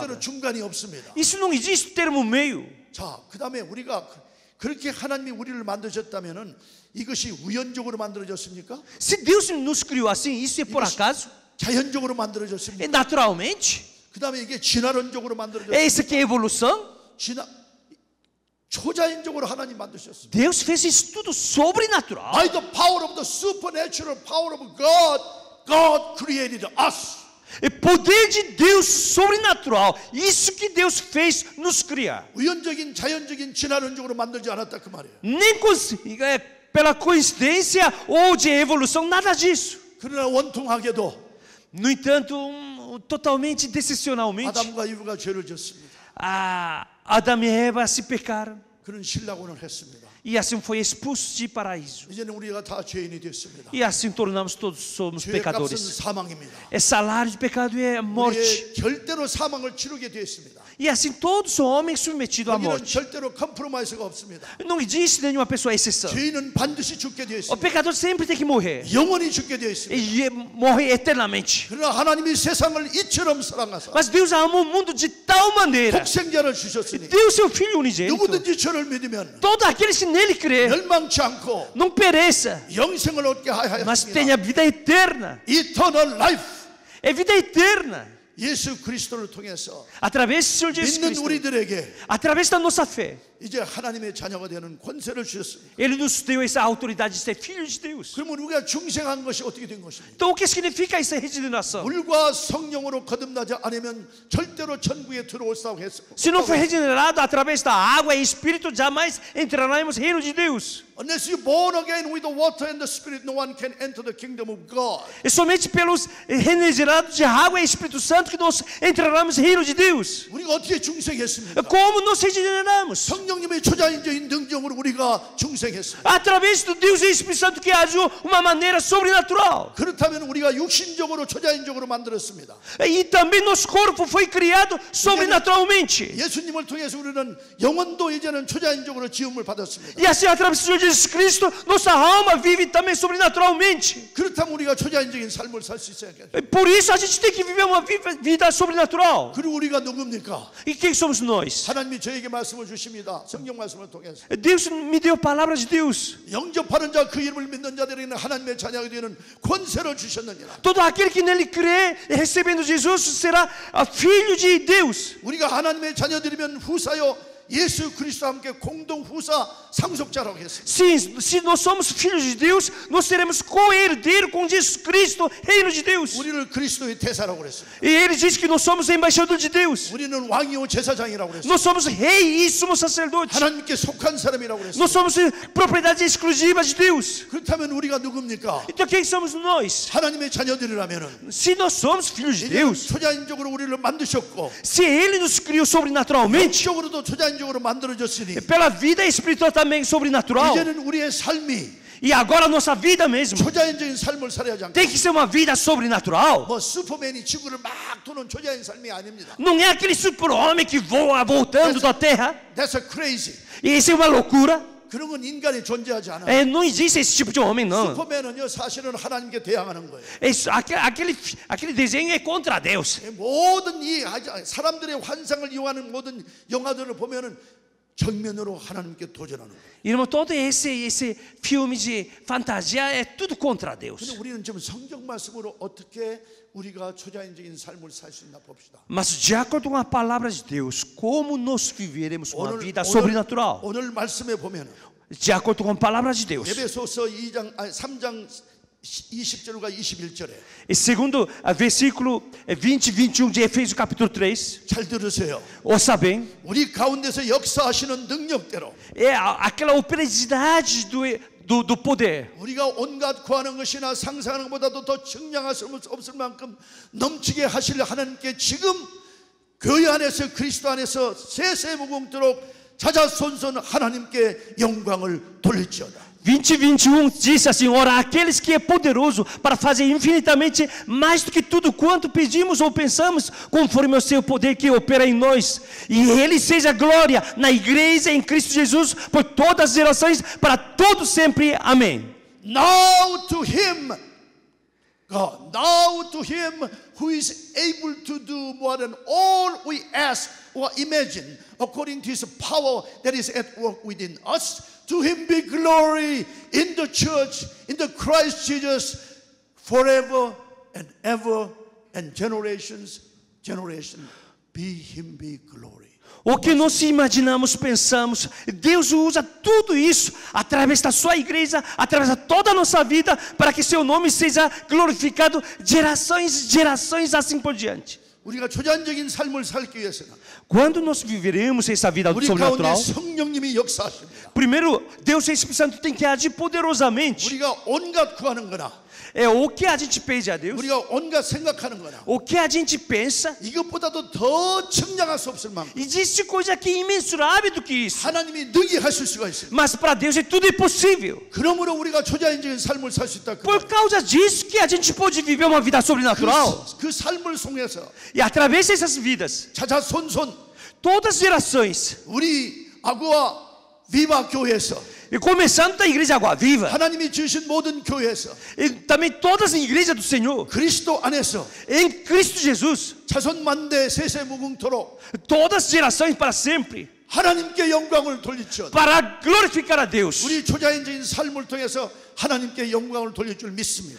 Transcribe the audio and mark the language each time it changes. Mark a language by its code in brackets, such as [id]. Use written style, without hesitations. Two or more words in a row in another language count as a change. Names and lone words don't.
[ko] 절대로 중간이 없습니다. [pt] Isso não existe termo meio. [ko] 자, 그다음에 우리가 그렇게 하나님이 우리를 만드셨다면은 이것이 우연적으로 만들어졌습니까? [pt] Se Deus nos criou assim, isso é por acaso? [ko] 자연적으로 만들어졌습니까? [pt] É naturalmente? [ko] 그다음에 이게 진화론적으로 [pt] É [ko] 만들어졌습니까? [pt] isso que é evolução? [ko] 초자연적으로 하나님 만드셨습니다. [pt] Deus fez isso tudo sobrenatural. [en] By the power of the supernatural power of God, God created us. [pt] É poder de Deus sobrenatural. Isso que Deus fez nos criar. [ko] 우연적인 자연적인 진화론적으로 만들지 않았다 그 말이에요. [pt] Nem pela coincidência ou de evolução, nada disso. [ko] 그러나 원통하게도 [pt] No entanto, totalmente decepcionalmente, [ko] 아담과 이브가 죄를 졌습니다. [pt] Adão e Eva se pecaram. [ko] 그는 신라고는 했습니다. [pt] E assim foi expulso de paraíso. [ko] 이제는 우리가 다 죄인이 됐습니다. [pt] E assim tornamos todos somos [ko] 죄의 값은 [pt] pecadores. [ko] 사망입니다. [pt] É salário de pecado é a morte. [ko] 우리의 절대로 사망을 치르게 되었습니다. [pt] E assim todos são homens submetidos à [ko] 여기는 [pt] morte. [ko] 절대로 컴프로마이스가 없습니다. [pt] Não existe nenhuma pessoa exceção. [ko] 죄인은 반드시 죽게 되어 [pt] O [ko] 있습니다. [pt] pecador sempre tem que morrer. [ko] 영원히 죽게 되어 있습니다. [pt] E morre eternamente. [ko] 그러나 하나님이 세상을 이처럼 사랑하사 [pt] Mas Deus ama o mundo de tal maneira. [ko] 독생자를 주셨으니 [pt] Deu seu Filho unigênito. [ko] 누구든지 저를 믿으면 [pt] Todo aquele que nele crê [ko] 멸망치 않고 [pt] não pereça, [ko] 영생을 얻게 [pt] mas [ko] 하였습니다. [pt] tenha vida eterna. [en] Eternal life. [pt] É vida eterna. [ko] 예수 그리스도를 통해서 [pt] Através do Senhor Jesus [ko] 믿는 [pt] Cristo. [ko] 우리들에게 [pt] Através da nossa fé. [ko] 이제 하나님의 자녀가 되는 권세를 주셨습니다. [pt] Ele nos deu essa autoridade de ser filhos de Deus. [ko] 그러면 우리가 중생한 것이 어떻게 된 것입니까? [pt] Então o que significa essa regeneração? [ko] 물과 성령으로 거듭나지 않으면 절대로 천국에 들어올 수 없습니다. [pt] Se não for regenerado através da água e espírito, jamais entraremos no reino de Deus. [en] Unless you're born again with the water and the spirit, no one can enter the kingdom of God. [pt] É somente pelos regenerados de água e Espírito Santo que nós entraremos no reino de Deus. [ko] 우리가 어떻게 중생했습니까? [pt] Como nós regeneramos? [ko] 성령님의 초자연적인 능력으로 우리가 중생했습니다. [pt] Através do Deus e Espírito Santo que agiu de uma maneira sobrenatural. [ko] 그렇다면 우리가 육신적으로 초자연적으로 만들었습니다. [pt] E também nosso corpo foi criado sobrenaturalmente. [ko] 예수님을 통해서 우리는 영혼도 이제는 초자연적으로 지음을 받았습니다. [pt] E assim, através do Senhor Jesus Cristo, nossa alma vive também sobrenaturalmente. [ko] 그렇다면 우리가 초자연적인 삶을 살 수 있어야겠죠. [pt] Por isso a gente tem que viver uma vida sobrenatural. [ko] 그리고 우리가 누굽니까? E quem somos nós? 하나님이 저에게 말씀을 주십니다. 성경 말씀을 통해서. [pt] Deus me deu a palavra de Deus. [ko] 영접하는 자 그 이름을 믿는 자들에게는 하나님의 자녀가 되는 권세를 주셨느니라. [pt] Todo aquele que nele crê, recebendo Jesus, será filho de Deus. [ko] 우리가 하나님의 자녀들이면 후사요 예수 그리스도와 함께 공동 후사 상속자라고 했습니다. [pt] Se nós somos filhos de Deus, nós seremos co-herdeiro com Jesus Cristo, reino de Deus. [ko] 우리를 그리스도의 대사라고 그랬습니다. [pt] E ele diz que nós somos embaixador de Deus. [ko] 우리는 왕이요 제사장이라고 그랬습니다. [pt] Nós somos rei e somos sacerdote. [ko] 하나님께 속한 사람이라고 그랬습니다. [pt] Nós somos propriedade exclusiva de Deus. [ko] 그렇다면 우리가 누굽니까? [pt] Então quem somos nós? [ko] 하나님의 자녀들이라면은 [pt] Se nós somos filhos de [ko] 이제 [pt] Deus, [ko] 초자연적으로 우리를 만드셨고 [pt] se ele nos criou sobrenaturalmente, [ko] 영적으로도 초자연적으로 만들어졌으니 [pt] pela vida espiritual também sobrenatural, [ko] 이제는 우리의 삶이 [pt] e agora a nossa vida mesmo [ko] 초자연적인 삶을 살아야 하지 않고 [pt] tem que ser uma vida sobrenatural. [ko] 뭐 슈퍼맨이 지구를 막 도는 초자연 삶이 아닙니다. [pt] Não é aquele super-homem que voa voltando da terra. [en] That's a crazy. [pt] E isso é uma loucura. [ko] 그런 건 인간이 존재하지 않아. [pt] Não existe esse tipo de homem, não. [ko] 슈퍼맨은요 사실은 하나님께 대항하는 거예요. [pt] Aquele desenho é contra Deus. [ko] 모든 이 사람들의 환상을 이용하는 모든 영화들을 보면은 정면으로 하나님께 도전하는 거예요. [pt] Irmão, todo esse filme de fantasia é tudo contra Deus. [ko] 근데 우리는 지금 성경 말씀으로 어떻게 우리가 초자연적인 삶을 살 수 있나 봅시다. [pt] Mas de acordo com a palavra de Deus, como nós viveremos uma vida sobrenatural? [ko] 오늘 말씀에 보면 [pt] De acordo com a palavra de Deus. [ko] 에베소서 3장 20절과 21절에 [pt] E segundo versículo 20 e 21 de Efésios capítulo 3, [ko] 잘 들으세요. [pt] ouça bem, [ko] 우리 가운데서 역사하시는 능력대로 [pt] é aquela operosidade do poder. [ko] 우리가 온갖 구하는 것이나 상상하는 것보다도 더 증량할 수 없을 만큼 넘치게 하실 하나님께 지금 교회 안에서 그리스도 안에서 세세무궁토록 자자손손 하나님께 영광을 돌릴지어다. [pt] 20 e 21 disse assim: ora, aqueles que é poderoso para fazer infinitamente mais do que tudo quanto pedimos ou pensamos, conforme o seu poder que opera em nós. E ele seja glória na igreja em Cristo Jesus por todas as gerações, para todos sempre. Amém. [en] Now to him, God, now to him who is able to do more than all we ask or imagine, according to his power that is at work within us. To him be glory in the church, in the Christ Jesus, forever and ever, and generations, be him be glory. [pt] O que nós imaginamos, pensamos, Deus usa tudo isso através da sua igreja, através de toda a nossa vida, para que seu nome seja glorificado gerações assim por diante. [ko] 우리가 초자연적인 삶을 살기 위해서는 [pt] Quando nós viveremos essa vida [ko] 우리 가운데 [pt] sobrenatural, [ko] 성령님이 역사하십니다. [pt] primeiro, Deus Espírito Santo tem que agir poderosamente. [ko] 우리가 온갖 구하는 거나 [pt] É o que a gente pede a Deus, [ko] 우리가 온갖 생각하는 거나 [pt] o que a gente pensa. [ko] 이것보다도 더 청량할 수 없을 만큼 [pt] Existe coisa que é imensurável do que isso. [ko] 하나님이 능히 하실 수가 있습니다. [pt] Mas para Deus é tudo impossível. [ko] 그러므로 우리가 초자연적인 삶을 살 수 있다. [pt] Por causa disso que a gente pode viver uma vida sobrenatural. [ko] 그 삶을 통해서 [pt] E através dessas vidas, [ko] 자자손손 [pt] todas as gerações, [ko] 우리 아구와 비바 교회에서 [pt] e começando da igreja Água Viva, [ko] 하나님이 주신 모든 교회에서 [pt] e também todas as igrejas do Senhor, [ko] 그리스도 안에서 [pt] em Cristo Jesus, [ko] 자손 만대 세세 무궁토록 [pt] todas as gerações para sempre, [ko] 하나님께 영광을 돌리죠. [pt] para glorificar a Deus. [ko] 우리 초자연적인 삶을 통해서 하나님께 영광을 돌릴 줄 믿습니다.